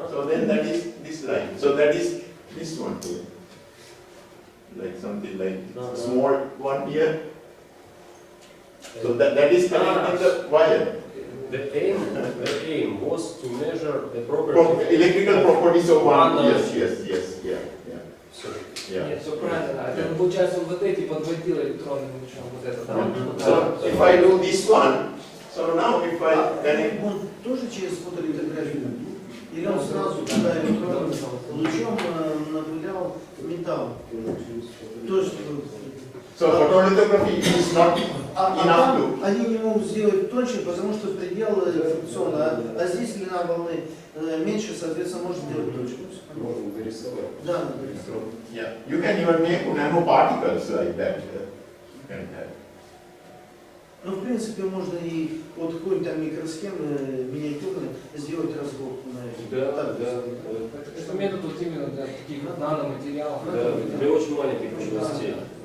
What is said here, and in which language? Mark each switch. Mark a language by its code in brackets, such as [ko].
[en] So then that is this line. So that is this one here. Like something like small one here. So that is connecting the wire. The aim was to measure the property. Electrical properties of one. One, Yes, yeah. [ru] Нет, все правильно. Это получается вот эти подводила электронным лучом, вот это, да? [en] So if I do this one, so now if I connect. [ru] Он тоже через фотолитографию? Или он сразу туда электронным лучом напылял металл? То есть, [en] So photolithography is not enough to. [ru] Они не могут сделать тоньше, потому что предел фрикциона, а здесь длина волны меньше, соответственно, можно делать тоньше. Можно дорисовать. Да, дорисовать. [en] Yeah, you can even make nanoparticles like that. You can have. [ru] Ну, в принципе, можно и вот какой-нибудь там микросхемы миниатюрные сделать разбор на это. Да. Это метод вот именно для таких наноматериалов. Да, для очень маленьких частей.